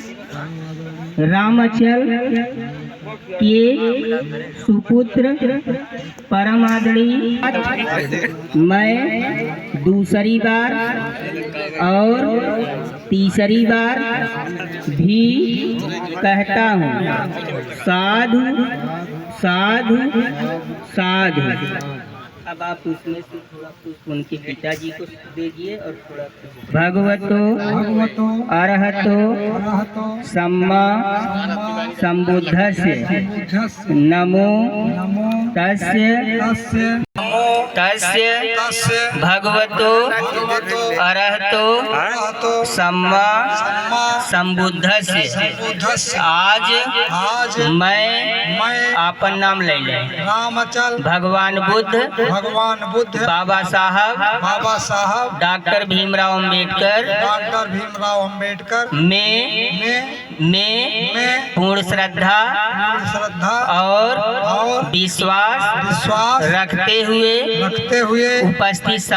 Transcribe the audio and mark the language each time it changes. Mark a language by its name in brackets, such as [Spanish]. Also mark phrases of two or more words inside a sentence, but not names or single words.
[Hindi] रामचल के सुपुत्र परम आदरणीय मैं दूसरी बार और तीसरी बार भी कहता हूँ, साधु साधु साधु। अब आप उसमें से थोड़ा कुछ उनके पिताजी को दीजिए और थोड़ा [Pali] भगवतो अरहतो सम्मा संबुद्धस्य नमो तस्य तस्य भगवतो अरहतो सम्मा संबुद्धस्य। [Hindi] आज मैं आपन नाम ले ले रामचल भगवान बुद्ध बाबा साहब डॉक्टर भीमराव अम्बेडकर में पूर्ण श्रद्धा और विश्वास रखते हुए उपस्थित